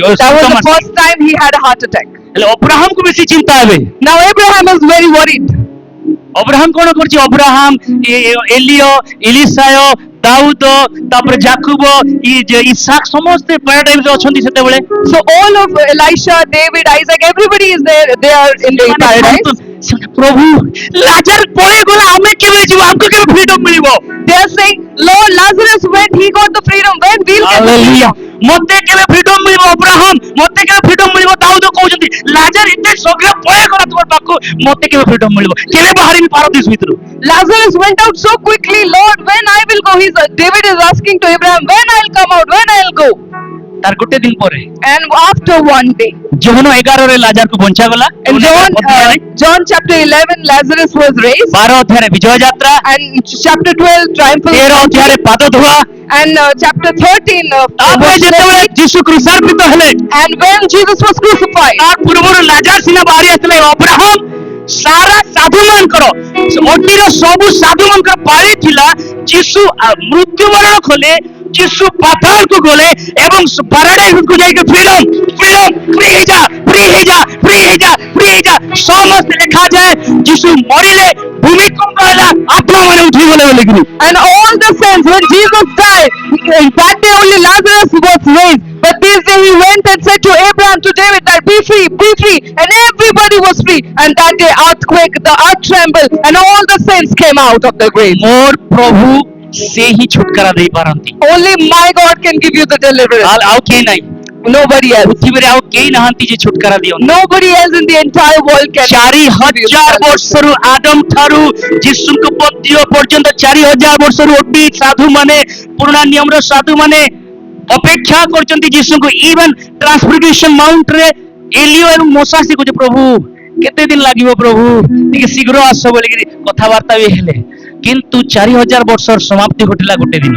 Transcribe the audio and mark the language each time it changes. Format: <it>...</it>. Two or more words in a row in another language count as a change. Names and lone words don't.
<en>That was the first time he had a heart attack.</en> <or>ହେଲେ ଅବ୍ରାହମକୁ ବେଶୀ ଚିନ୍ତା ହେବେ।</or> <en>Now Abraham is very worried.</en> <or>ଅବ୍ରାହମ କଣ କରୁଛି? ଅବ୍ରାହମ, ଏଲିୟ, ଇଲିସାୟ, ଦାଉଦ, ତାପରେ ଜାକୁବ, ଇସାକ ସମସ୍ତେ ପାରାଡାଇମରେ ଅଛନ୍ତି ସେତେବେଳେ।</or> <en>So all of Elisha, David, Isaac, everybody is there. They are in the paradise.</en> <or>ପ୍ରଭୁ ଲାଜାର ପଳେଇ ଗଲା, ଆମେ କେବେ ଯିବୁ? ଆମକୁ କେବେ ଫ୍ରିଡମ ମିଳିବ?</or> <en>They are saying, Lord, Lazarus went, he got the freedom. When we'll get the</en> <or>ହାଲେଲୁୟା।</or> <en>freedom?</en> <or>ମତେ କେବେ ଫ୍ରିଡମ ମିଳିବ? ଅବ୍ରାହମ, ମତେ କେବେ ଫ୍ରିଡମ ମିଳିବ? ଦାଉଦ କହୁଛନ୍ତି ଲାଜାର ଏତେ ଶୀଘ୍ର ପଳେଇ ଗଲା ତୁମ ପାଖକୁ, ମତେ କେବେ ଫ୍ରିଡମ ମିଳିବ? କେବେ ବାହାରିବି ପାରଦୀସ ଭିତରୁ?</or> <en>Lazarus went out so quickly, Lord, when I will go? David is asking to Abraham, when I'll come out, when I'll go?</en> <or>ତାର ଗୋଟେ ଦିନ ପରେ</or> <en>And after one day,</en> <or>ଯୋହନ 11ରେ ଲାଜାରକୁ ବଞ୍ଚାଗଲା।</or> <en>in John chapter 11, Lazarus was raised.</en> <or>12 ଅଧ୍ୟାୟରେ ବିଜୟ ଯାତ୍ରା,</or> <en>And chapter 12, triumphal.</en> <or>13 ଅଧ୍ୟାୟରେ ପାଦ ଧୁଆ।</or> <en>And chapter 13,</en> <or>ତାପରେ ଯେତେବେଳେ ଯୀଶୁ କ୍ରୁଶାର୍ପିତ ହେଲେ,</or> <en>and when Jesus was crucified,</en> <or>ତାର ପୂର୍ବରୁ ଲାଜାର ସିନା ବାହାରି ଆସିଥିଲେ। ଅବ୍ରାହମ ସାରା ସାଧୁମାନଙ୍କର, ଅଟିର ସବୁ ସାଧୁମାନଙ୍କର ପାଳି ଥିଲା। ଯୀଶୁ ମୃତ୍ୟୁବରଣ କଲେ, ଯୀଶୁ ପାତାଳକୁ ଗଲେ ଏବଂ ପାରାଡାଇସକୁ ଯାଇକି ଫ୍ରିଡମ, ଫ୍ରି ହେଇଯା, ଫ୍ରି ହେଇଯା, ଫ୍ରି ହେଇଯା, ଫ୍ରି ହେଇଯା, ସମସ୍ତେ ଲେଖା ଯାଏ ଯୀଶୁ ମରିଲେ ଭୂମିକମ୍ପ ହେଲା ଆତ୍ମା ମାନେ ଉଠିଗଲେ ବୋଲିକିରି</or> <en>And all the saints, when Jesus died, that day only Lazarus was raised. But this day he went and said to Abraham, to David, that be free, and everybody was free. And that day earthquake, the earth trembled, and all the saints came out of the grave.</en> <or>ମୋର ପ୍ରଭୁ ସେ ହିଁ ଛୁଟକାରା ଦେଇ ପାରନ୍ତି</or> <en>Only my God can give you the deliverance.</en> <or>ଆଉ କେହି ନାହିଁ</or> <en>Nobody else.</en> <or>ପୃଥିବୀରେ ଆଉ କେହି ନାହାନ୍ତି ଯେ ଛୁଟକାରା ଦିଅନ୍ତି</or> <en>Nobody else in the entire world can.</en> <or>4000 ବର୍ଷରୁ ଆଦମ ଠାରୁ ଯୀଶୁଙ୍କ ପଦ୍ୟ ପର୍ଯ୍ୟନ୍ତ 4000 ବର୍ଷରୁ ଓଟି ସାଧୁ ମାନେ ପୁରୁଣା ନିୟମର ସାଧୁ ମାନେ ଅପେକ୍ଷା କରିଛନ୍ତି ଯୀଶୁଙ୍କୁ</or> <en>even transfiguration mount</en> <or>ରେ ଏଲିଓ ଏବଂ ମୋସା ସେ କହୁଛି ପ୍ରଭୁ କେତେ ଦିନ ଲାଗିବ ପ୍ରଭୁ ଟିକେ ଶୀଘ୍ର ଆସ ବୋଲିକିରି କଥାବାର୍ତ୍ତା ବି ହେଲେ କିନ୍ତୁ 4000 ବର୍ଷର ସମାପ୍ତି ଘଟିଲା ଗୋଟେ ଦିନ</or>